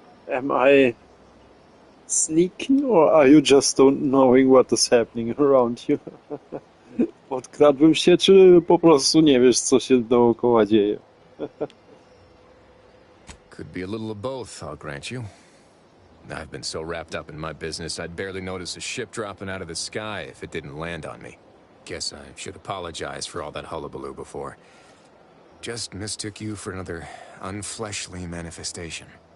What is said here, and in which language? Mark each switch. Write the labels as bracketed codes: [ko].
[en] Am I sneaking, or are you just don't knowing what is happening around you? [pl] Podkradłem się, czy po prostu nie wiesz, co się dookoła dzieje? [en] Could be a little of both, I'll grant you. I've been so wrapped up in my business, I'd barely notice a ship dropping out of the sky if it didn't land on me. Guess I should apologize for all that hullabaloo before. Just mistook you for another unfleshly manifestation.